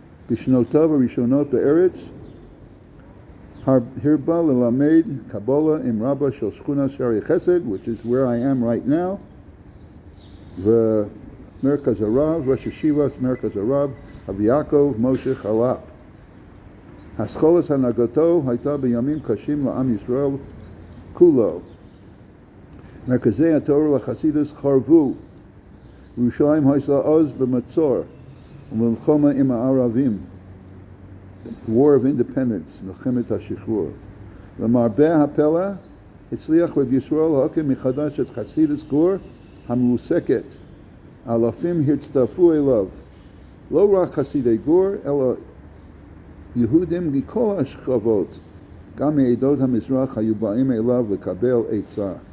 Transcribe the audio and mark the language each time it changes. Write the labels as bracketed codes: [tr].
[he] בשנותיו הראשונות בארץ הרבה ללמד קבלה עם רבה של שכונה שערי חסד, [en] which is where I am right now, [he] ומרכז הרב, ראש ישיבת מרכז הרב, רבי יעקב משה חלפ. הסכולת הנהגתו הייתה בימים קשים לעם ישראל כולו. מרכזי התורה והחסידות חרבו. ירושלים הייתה אז במצור ומלחמה עם הערבים. [en] War of Independence, [he] מלחמת השחרור. למרבה הפלא, הצליח רבי ישראל להקים מחדש את חסידות גור המרוסקת. אלפים הצטרפו אליו. לא רק חסידי גור, אלא יהודים מכל השכבות, גם מעדות המזרח היו באים אליו לקבל עצה.